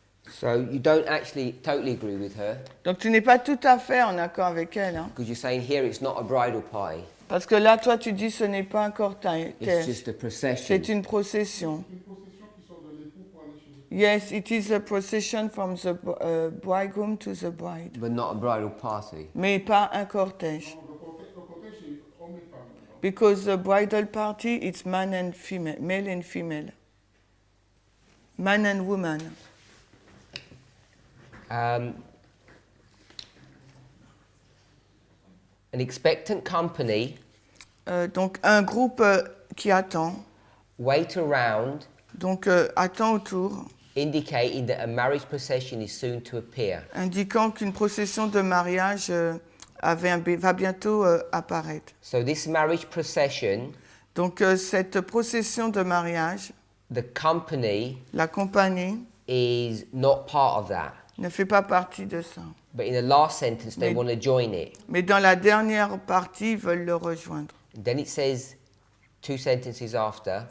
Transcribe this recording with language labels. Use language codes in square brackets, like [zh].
[en] So you don't actually totally agree with her, [fr] Donc tu n'es pas tout à fait en accord avec elle, hein? [en] because you're saying here it's not a bridal party, [fr] Parce que là, toi, tu dis ce n'est pas un cortège, [en] it's just a procession. [fr] c'est une procession. [en] Yes, it is a procession from the bridegroom to the bride, But not a bridal party. [fr] mais pas un cortège. [en] Because the bridal party, it's man and female, male and female, man and woman. An expectant company [fr] Donc un groupe qui attend, [en] wait around, [fr] donc attend autour, [en] indicating that a marriage procession is soon to appear. [fr] indiquant qu'une procession de mariage va bientôt apparaître. [en] So this marriage procession, [fr] Donc cette procession de mariage, [en] the company [fr] la compagnie [en] is not part of that. [fr] ne fait pas partie de ça. [en] But in the last sentence, they [fr] Mais- [en] want to join it. [fr] Mais dans la dernière partie, ils veulent le rejoindre. [en] Then it says, 2 sentences after.